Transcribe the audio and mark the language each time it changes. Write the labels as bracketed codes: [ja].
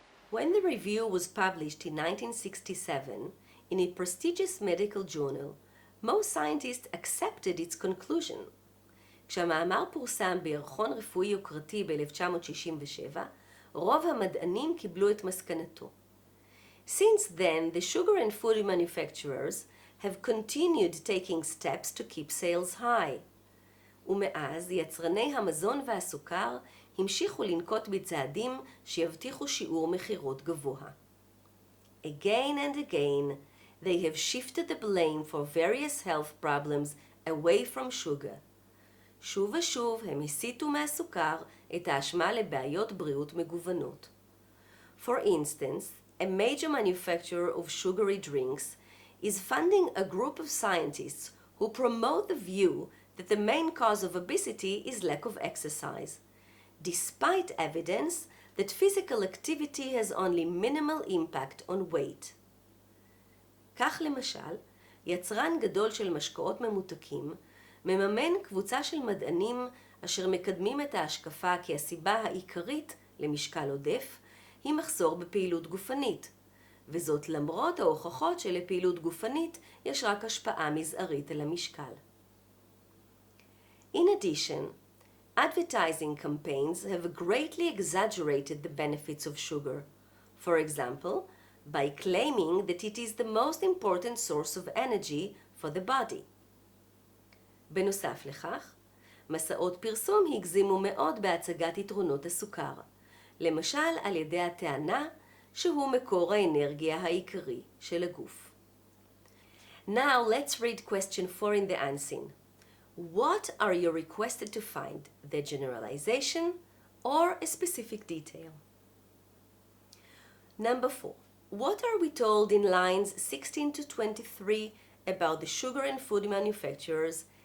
[en] When the review was published in 1967 in a prestigious medical journal, most scientists accepted its conclusion. [he] כשהמאמר פורסם בירחון רפואי יוקרתי ב-1967, רוב המדענים קיבלו את מסקנתו. [en] Since then, the sugar and food manufacturers have continued taking steps to keep sales high. [he] ומאז יצרני המזון והסוכר המשיכו לנקוט בצעדים שיבטיחו שיעור מחירות גבוה. [en] Again and again, they have shifted the blame for various health problems away from sugar. [he] שוב ושוב הם הסיטו מהסוכר את האשמה לבעיות בריאות מגוונות. [en] For instance, a major manufacturer of sugary drinks is funding a group of scientists who promote the view that the main cause of obesity is lack of exercise, despite evidence that physical activity has only minimal impact on weight. [he] כך למשל, יצרן גדול של משקאות ממותקים מממן קבוצה של מדענים אשר מקדמים את ההשקפה כי הסיבה העיקרית למשקל עודף היא מחסור בפעילות גופנית, וזאת למרות ההוכחות שלפעילות גופנית יש רק השפעה מזערית על המשקל. [en] In addition, advertising campaigns have greatly exaggerated the benefits of sugar, for example, by claiming that it is the most important source of energy for the body. [he] בנוסף לכך, מסעות פרסום הגזימו מאוד בהצגת יתרונות הסוכר, למשל על ידי הטענה שהוא מקור האנרגיה העיקרי של הגוף. [en] Now let's read question 4 in the answering. What are you requested to find, the generalization or a specific detail? Number 4. What are we told in lines 16 to 23 about the sugar and food manufacturers?